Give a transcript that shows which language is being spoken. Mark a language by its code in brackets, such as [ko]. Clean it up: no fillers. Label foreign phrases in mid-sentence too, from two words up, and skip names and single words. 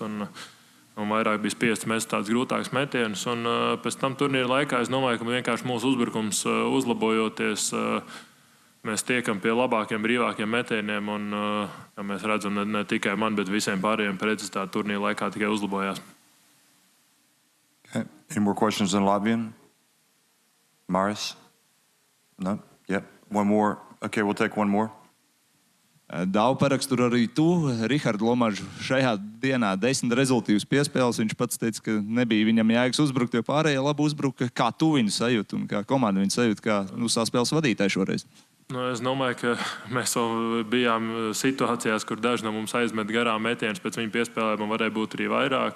[lv] Un vairāk bija spiests mest tādus grūtākus metienus. Un pēc tam turnīra laikā es domāju, ka vienkārši mūsu uzbrukums uzlabojoties, mēs tiekam pie labākiem, brīvākiem metieniem. Un, kā mēs redzam, ne tikai man, bet visiem pārējiem precizitāti turnīra laikā tikai uzlabojās. [en] Okay. Any more questions in Latvian? Maris? No? Yep. One more. Okay, we'll take one more. [lv] Daudz parakstu arī tu, Rihards Lomažs, šajā dienā 10 rezultīvas piespēles. Viņš pats teica, ka nebija viņam jēgas uzbrukt, jo pārējie labi uzbruka. Kā tu viņu sajūti un kā komanda viņu sajūti, kā saspēles vadītāji šoreiz? Es domāju, ka mēs vēl bijām situācijās, kur daži no mums aizmet garām metienus pēc viņa piespēlēm un varēja būt arī vairāk.